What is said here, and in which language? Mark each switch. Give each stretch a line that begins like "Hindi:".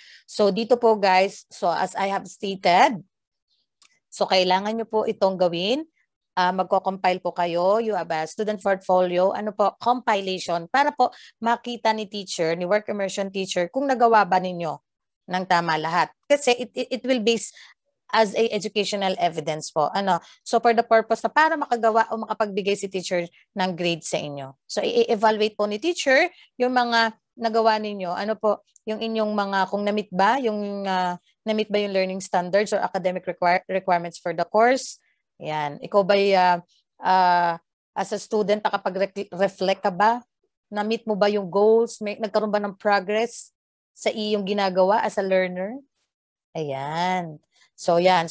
Filipino: So dito po guys, so
English: as I have stated,
Filipino: so kailangan nyo po itong gawin. Magko-compile po kayo.
English: You have a student portfolio,
Filipino: compilation, para po makita ni teacher, ni work immersion teacher, kung nagawa ba ninyo ng tama lahat.
English: Kasi it will base as a educational evidence po.
Filipino: So for the purpose na para makagawa o makapagbigay si teacher ng grade sa inyo. So i-evaluate po ni teacher yung mga nagawa ninyo. Yung inyong mga, kung na-meet ba yung
English: learning standards or academic requirements for the course.
Filipino: Yan. Ikaw ba as a student nakapag-reflect ka ba Na-meet mo ba yung goals? Nagkaroon ba ng progress sa iyong ginagawa as a learner? Ayan. So yan.